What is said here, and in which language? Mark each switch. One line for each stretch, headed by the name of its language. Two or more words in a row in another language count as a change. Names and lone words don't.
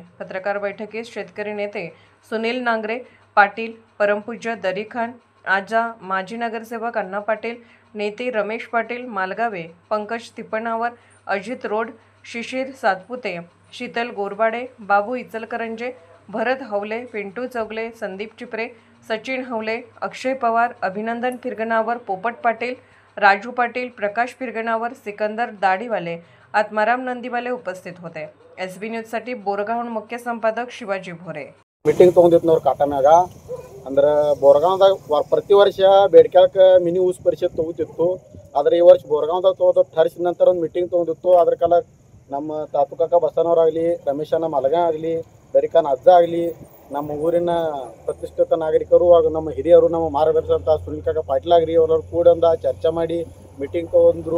Marathi: पत्रकार बैठकीत शेतकरी नेते सुनील नांगरे पाटील, परमपूज्य दरीखान आजा, माजी नगरसेवक अण्णा पाटील, नेते रमेश पाटील मालगावे, पंकज तिपणावर, अजित रोड, शिशिर सातपुते, शीतल गोरबाडे, बाबू इचलकरंजे, भरत हवले, पिंटू चौगले, संदीप चिपरे, सचिन हवले, अक्षय पवार, अभिनंदन फिरगनावर, पोपट पाटील, राजू पाटील, प्रकाश फिरगनावर, सिकंदर दाढीवाले, आत्माराम नंदीवाले उपस्थित होते. SB न्यूजसाठी बोरगावहून मुख्य संपादक शिवाजी भोरे.
Kannada: ಮೀಟಿಂಗ್ ತೊಗೊಂಡಿದ್ನವ್ರು ಕಾಟಮ್ಯಾಗ ಅಂದ್ರೆ ಬೋರಗಾಂವ್ದಾಗ ಪ್ರತಿ ವರ್ಷ ಬೇಡ್ಕ್ಯಾಳಕ್ಕೆ ಮಿನಿ ಊಸ್ ಪರಿಷತ್ ತೊಗೋತಿತ್ತು. ಆದರೆ ಈ ವರ್ಷ ಬೋರಗಾಂವ್ದಾಗ ತೊಗೋದು ಠರಿಸಿದ ನಂತರ ಒಂದು ಮೀಟಿಂಗ್ ತೊಗೊಂಡಿತ್ತು. ಅದ್ರ ಕಾಲ ನಮ್ಮ ತಾತು ಕಾಕ ಬಸನವರಾಗಲಿ, ರಮೇಶನ ಮಲಗ ಆಗಲಿ, ದರಿಖಾನ್ ಅಜ್ಜ ಆಗಲಿ, ನಮ್ಮ ಊರಿನ ಪ್ರತಿಷ್ಠಿತ ನಾಗರಿಕರು ಹಾಗೂ ನಮ್ಮ ಹಿರಿಯರು, ನಮ್ಮ ಮಾರ್ಗದರ್ಶಕ ಸುನಿಲ್ ಕಾಕ ಪಾಟೀಲ್ ಆಗ್ರಿ ಅವರವ್ರು ಕೂಡ ಚರ್ಚೆ ಮಾಡಿ ಮೀಟಿಂಗ್ ತೊಗೊಂಡ್ರು.